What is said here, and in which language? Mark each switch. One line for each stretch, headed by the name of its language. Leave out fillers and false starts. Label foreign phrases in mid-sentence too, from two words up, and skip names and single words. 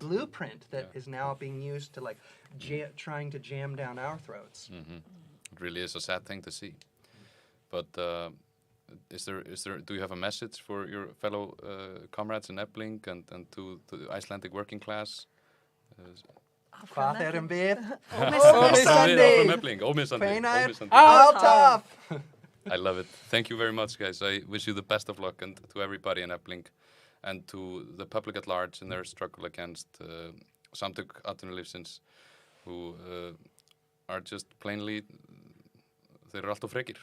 English: blueprint that is now being used to trying to jam down our throats. It really is a sad thing to see. But do you have a message for your fellow comrades in Efling and to the Icelandic working class?
Icelandic: Hvað erum við? Alltaf!
English: I love it. Thank you very much, guys. I wish you the best of luck, and to everybody in Efling and to the public at large in their struggle against Samtök atvinnulífsins, who are just plainly, they're
Icelandic: alltaf frekir.